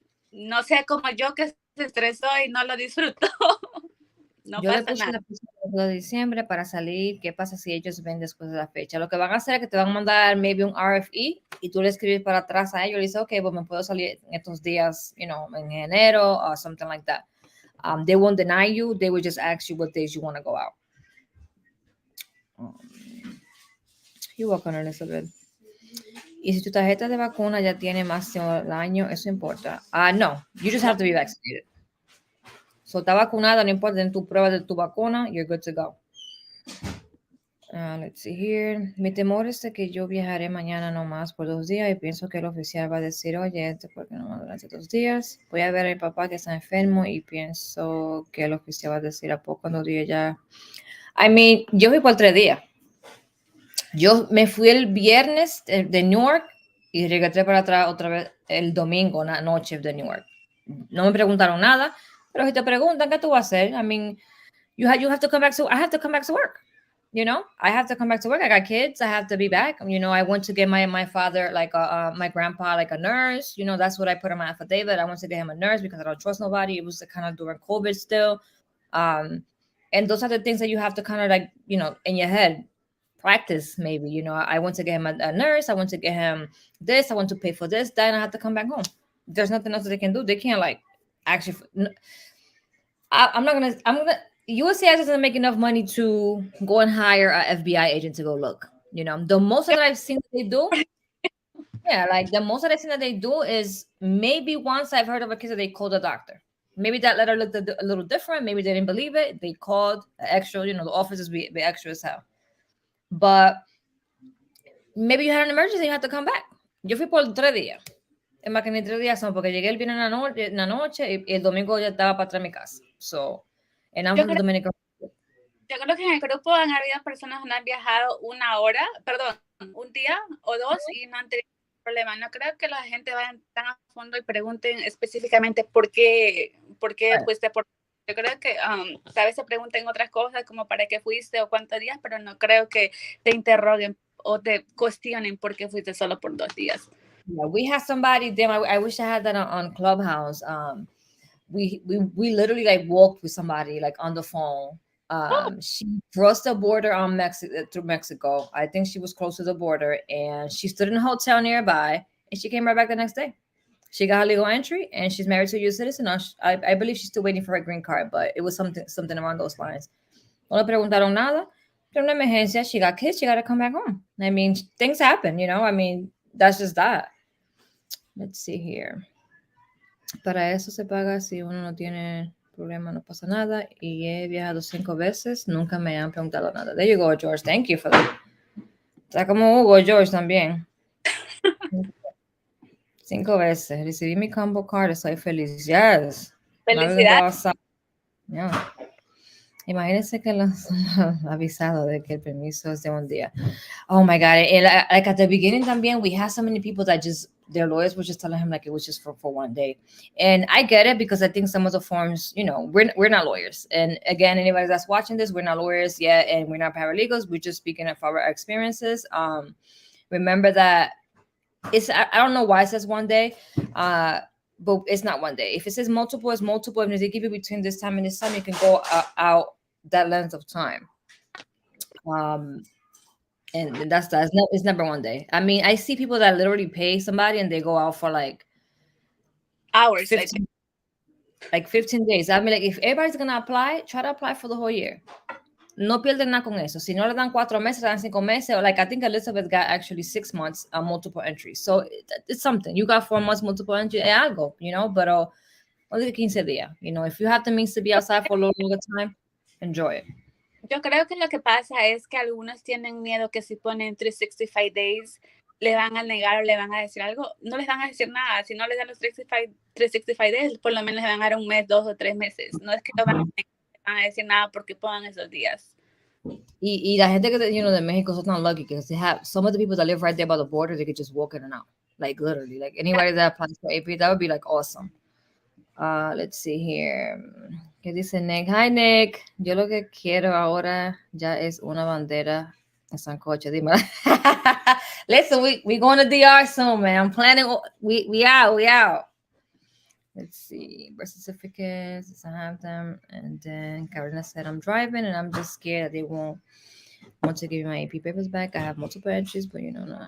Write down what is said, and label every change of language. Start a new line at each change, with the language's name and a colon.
Spanish: No sea como yo, que se estresó y no lo disfrutó. No yo pasa le puse nada. la fecha de diciembre para salir. ¿Qué pasa si ellos ven después de la fecha? Lo que van a hacer es que te van a mandar maybe un RFE y tú le escribes para atrás a ellos y le dices, okay, pues me puedo salir en estos días, en enero
English: or something like that. They won't deny you. They will just ask you what days you want to go out. You're welcome, Elizabeth.
Spanish: Y si tu tarjeta de vacuna ya tiene más de un año, ¿eso importa?
English: No, you just have to be vaccinated.
Spanish: So, está vacunada, no importa, en tu prueba de tu vacuna,
English: you're good to go. Let's see here.
Spanish: Mi temor es de que yo viajaré mañana nomás por 2 días y pienso que el oficial va a decir, oye, ¿por qué no más durante 2 días? Voy a ver a mi papá que está enfermo y pienso que el oficial va a decir, ¿a poco 2 días ya? Yo fui por 3 días. Yo me fui el viernes de Newark y regresé para atrás otra vez el domingo, una noche de Newark. No me preguntaron nada, pero si te preguntan, ¿qué tú vas a hacer?
English: you have to come back. So I have to come back to work. I have to come back to work. I got kids. I have to be back. I went to get my father, like my grandpa, like a nurse. That's what I put on my affidavit. I went to get him a nurse because I don't trust nobody. It was kind of during COVID still. And those are the things that you have to kind of like, in your head practice. Maybe, I want to get him a nurse. I want to get him this. I want to pay for this. Then I have to come back home. There's nothing else that they can do. They can't like actually. I'm not gonna. I'm gonna. USCIS doesn't make enough money to go and hire a FBI agent to go look. The most that I've seen that they do, yeah, like the most that I've seen that they do is maybe once I've heard of a case that they called a doctor. Maybe that letter looked a little different. Maybe they didn't believe it. They called extra. The offices be extra as hell. But maybe you had an emergency. You had to come back.
Spanish: Yo fui por 3 días. Es más que ni 3 días son porque llegué el viernes en la noche y el domingo ya estaba para atrás en mi casa.
English: So, and I'm from the Dominican.
Spanish: Yo creo que en el grupo han habido personas que han viajado una hora, perdón, un día o dos y no han tenido problema. No creo que la gente vaya tan a fondo y pregunten específicamente por qué fuiste por... Yo creo que tal vez se pregunten otras cosas como para qué fuiste o cuántos días, pero no creo que te interroguen o te cuestionen por qué fuiste solo por 2 días.
English: Yeah, we had somebody. Damn, I wish I had that on Clubhouse. We literally like walked with somebody like on the phone. She crossed the border on through Mexico. I think she was close to the border, and she stood in a hotel nearby, and she came right back the next day. She got her legal entry, and she's married to a U.S. citizen. I believe she's still waiting for her green card, but it was something around those lines.
Spanish: No le preguntaron nada. Pero una emergencia,
English: she got kids, she got to come back home. I mean, things happen, I mean, that's just that. Let's see here.
Spanish: Para eso se paga si uno no tiene problema, no pasa nada. Y he viajado 5 veces, nunca me han preguntado nada.
English: There you go, George. Thank you for that.
Spanish: Está como Hugo, George, también. 5 veces. Recibí mi combo card, estoy feliz.
English: Yes.
Spanish: Felicidades.
English: Yeah.
Spanish: Imagínense que los avisado de que el permiso es de un día.
English: Oh my God. And like at the beginning también, we had so many people that just, their lawyers were just telling him like it was just for 1 day. And I get it because I think some of the forms, we're not lawyers. And again, anybody that's watching this, we're not lawyers yet, and we're not paralegals. We're just speaking of our experiences. Remember that I don't know why it says 1 day. But it's not 1 day. If it says multiple, it's multiple. And if they give you between this time and this time, you can go out that length of time. And that's that. It's never 1 day. I mean, I see people that literally pay somebody and they go out for like hours, 15 days. I mean, like if everybody's gonna apply, try to apply for the whole year.
Spanish: No pierden nada con eso. Si no le dan 4 meses, le dan 5 meses.
English: Or like I think Elizabeth got actually 6 months multiple entries. So it's something. You got 4 months multiple entry, algo, but only 15 días. If you have the means to be outside for a little longer time, enjoy it.
Spanish: Yo creo que lo que pasa es que algunos tienen miedo que si ponen 365 days le van a negar o le van a decir algo. No les van a decir nada. Si no les dan los 365 days, por lo menos les van a dar 1 mes, 2 o 3 meses. No es que no van a decir nada porque pongan esos días. Y la gente que de
English: Mexico is not lucky because they have some of the people that live right there by the border. They could just walk in and out, like literally, like anybody that applies for AP, that would be like awesome. Let's see here.
Spanish: ¿Qué dice Nick?
English: Hi Nick.
Spanish: Yo lo que quiero ahora ya es una bandera en sancocho. Dime.
English: Listen, we going to DR soon, man. I'm planning. We out. Let's see. Birth certificates. I have them. And then Carolina said, I'm driving and I'm just scared that they won't want to give me my AP papers back. I have multiple entries, but no.